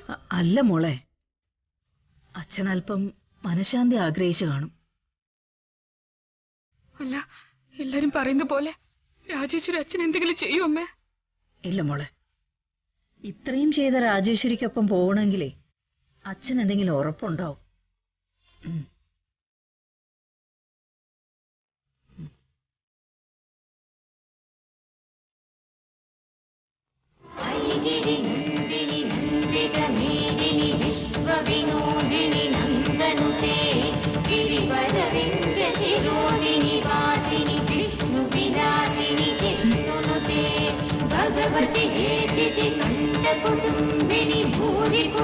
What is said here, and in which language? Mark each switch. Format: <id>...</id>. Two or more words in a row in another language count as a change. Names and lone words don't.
<ml>അല്ല മോളെ, അച്ഛൻ അല്പം മനഃശാന്തി ആഗ്രഹിച്ചു കാണും. അല്ല, എല്ലാരും പറയുന്ന പോലെ രാജേശ്വരി അച്ഛൻ എന്തെങ്കിലും ചെയ്യും അമ്മേ? ഇല്ല മോളെ, ഇത്രയും ചെയ്ത രാജേശ്വരിക്കൊപ്പം പോകണമെങ്കിലേ അച്ഛൻ എന്തെങ്കിലും ഉറപ്പുണ്ടാവും.</ml> <sa>विनोदिनी नंदनुते गिरिवरविंध्य शिरोदिनी वासिनी विष्णु विलासिनी चित्तनुते भगवति हेचिति कंठ कुटुंबिनी भूरि</sa>